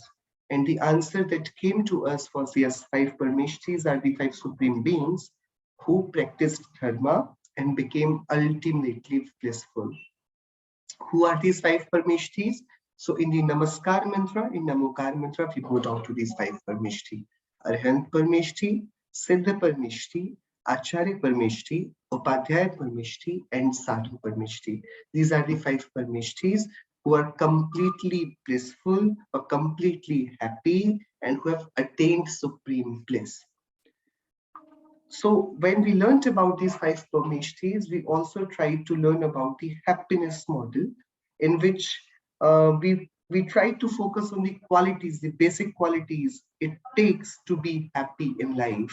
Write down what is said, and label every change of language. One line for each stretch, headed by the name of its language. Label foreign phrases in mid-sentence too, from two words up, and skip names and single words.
English: And the answer that came to us was yes, five Parmeshtis are the five supreme beings who practiced dharma and became ultimately blissful. Who are these five Parmeshtis? So in the Namaskar mantra, in Namokar mantra, we go down to these five Parmeshti. Arhant Parmeshti, Siddha Parmeshti, Acharya Parmeshti, Upadhyaya Parmeshti, and Sadhu Parmeshti. These are the five Parmeshtis who are completely blissful or completely happy and who have attained supreme bliss. So when we learned about these five Parmeshtis, we also tried to learn about the happiness model, in which we tried to focus on the qualities, the basic qualities it takes to be happy in life.